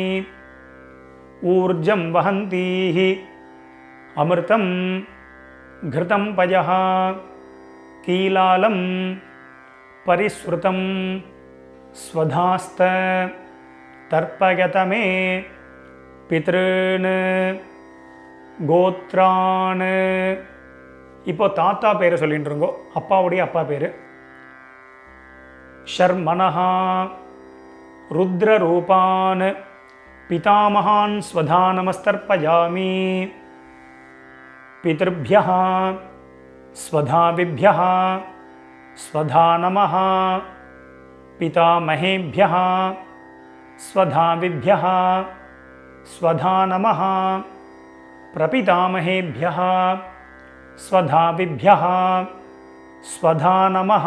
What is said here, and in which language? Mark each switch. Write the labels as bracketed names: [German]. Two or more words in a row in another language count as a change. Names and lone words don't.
[Sanskrit] ऊर्जं वहन्तीः अमृतं घृतं पयः कीलालं परिसृतं स्वधास्त तर्पयत मे पितॄन् கோத்ரான். [Tamil] இப்போ தாத்தா பேரை சொல்லிட்டு இருங்கோ, அப்பாவுடைய அப்பா பேர். [Sanskrit] शर्मणः रुद्ररूपान् पितामहान् स्वधानमस्तर्पयामि. பிதர்भ्यः स्वधाविभ्यः स्वधा नमः. पितामहेभ्यः स्वधाविभ्यः स्वधा नमः. प्रपितामहेभ्यः स्वधाविभ्यः स्वधा नमः.